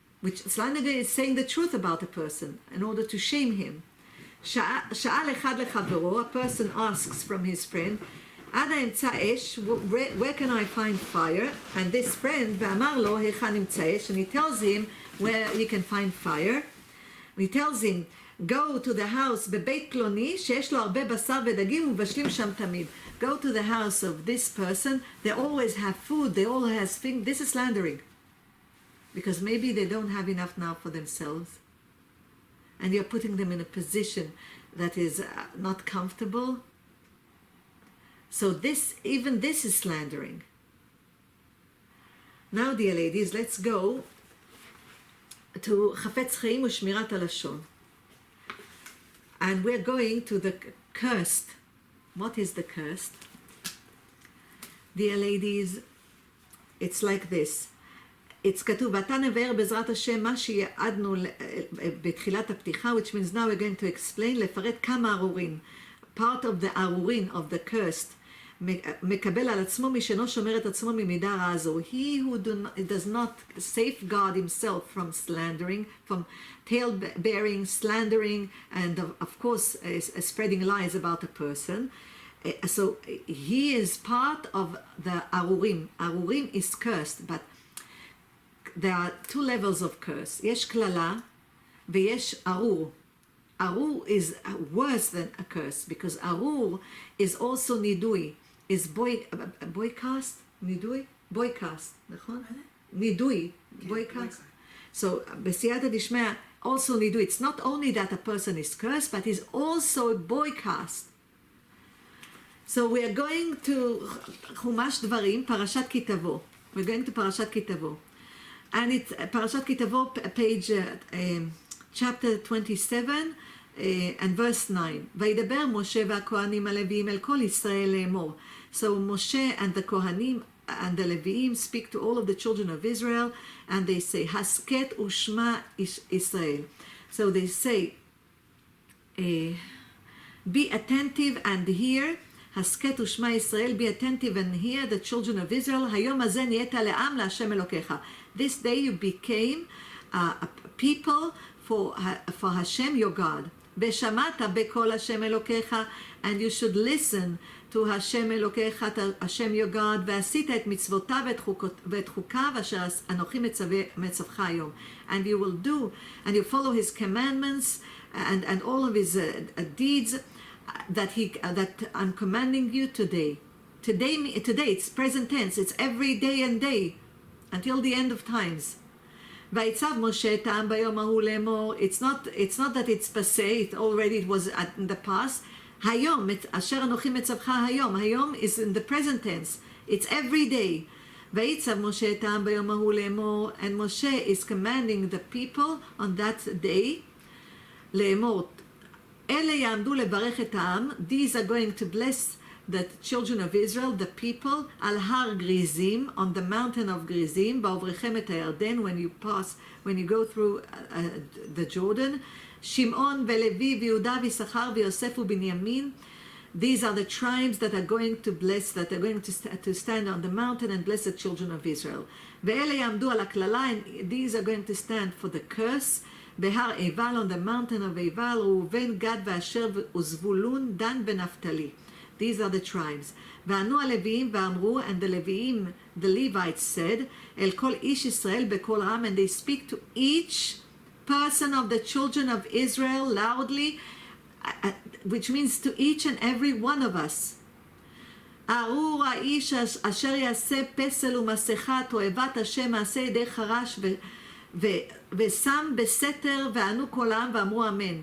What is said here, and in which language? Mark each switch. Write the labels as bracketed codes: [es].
[en] Which slandering is saying the truth about a person in order to shame him. [he] Sha'al echad lechavero, [en] a person asks from his friend, [he] Ada emtza esh, [en] where can I find fire? And this friend, [he] ve'amar lo hechan emtza esh, [en] and he tells him where he can find fire. He tells him, go to the house [he] בבית פלוני שיש לו הרבה בשר ודגים ומבשלים שם תמיד. [en] Go to the house of this person. They always have food. They always have things. This is slandering. Because maybe they don't have enough now for themselves. And you're putting them in a position that is not comfortable. So even this is slandering. Now, dear ladies, let's go to חפץ חיים ושמירת הלשון. And we're going to the cursed. What is the cursed? Dear ladies, it's like this. It's כתוב, [he] ואתה נבהר בעזרת השם מה שיעדנו בתחילת הפתיחה, [en] which means now we're going to explain, [he] לפרט כמה ארורים. [en] Part of the arurin of the cursed. [he] מקבל על עצמו מי שאינו שומר את עצמו ממידה רעה זו. [en] He who does not safeguard himself from slandering, from tale-bearing, slandering, and of course spreading lies about a person. So he is part of the arurim. Arurim is cursed, but there are two levels of curse. [he] יש קללה ויש ארור. [en] Arur is worse than a curse, because Arur is also nidui, is boycast, nidui? Boycast, נכון? Nidui, boycast. So, [he] בסייעתא דשמיא, [en] also nidui. It's not only that a person is cursed, but is also boycast. So we are going to [he] חומש דברים, פרשת כי תבוא. [en] We're going to פרשת כי תבוא. And it's פרשת כי תבוא, page chapter 27, and verse 9. [he] וידבר משה והכהנים הלוויים אל כל ישראל לאמור. [en] So Moshe and the Kohanim and the Leviim speak to all of the children of Israel, and they say, [he] Hasket ushma Israel. [en] So they say, be attentive and hear. [he] Hasket ushma Israel, [en] be attentive and hear, the children of Israel. [he] Hayom hazeh niheta le'am la'Hashem Elokecha. [en] This day you became a people for Hashem your God. [he] ושמעת בקול השם אלוקיך, [en] and you should listen to [he] השם אלוקיך, השם [en] your God, [he] ועשית את מצוותיו ואת חוקיו אשר אנוכי מצווך היום. [en] And you will do, and you follow his commandments and all of his deeds that I'm commanding you today. Today it's present tense, it's every day and day until the end of times. [he] ויצב משה את העם ביום ההוא לאמור. [en] It's not that it's passé, it was in the past. [he] היום, אשר אנוכי מצווך היום. [en] היום is in the present tense. It's every day. [he] ויצב משה את העם ביום ההוא לאמור. [en] And Moshe is commanding the people on that day לאמור. [he] אלה יעמדו לברך את העם. [en] These are going to bless the children of Israel, the people, [he] על הר גריזים, [en] on the mountain of גריזים, [he] בעוברכם את הירדן, [en] when you go through the Jordan, [he] שמעון ולוי ויהודה ויששכר ויוסף ובנימין. [en] These are the tribes that are going to bless, that are going to stand on the mountain and bless the children of Israel. [he] ואלה יעמדו על הקללה, [en] and these are going to stand for the curse, [he] בהר עיבל, [en] on the mountain of עיבל, [he] ראובן, גד ואשר וזבולון, דן ונפתלי. [en] These are the tribes. [he] וענו הלוויים ואמרו, [en] and the Leviim, the Levites said, [he] אל כל איש ישראל בקול רם, [en] and they speak to each person of the children of Israel loudly, which means to each and every one of us. [he] ארור האיש אשר יעשה פסל ומסכה, תועבת השם מעשה ידי חרש ושם בסתר, וענו כל העם ואמרו אמן.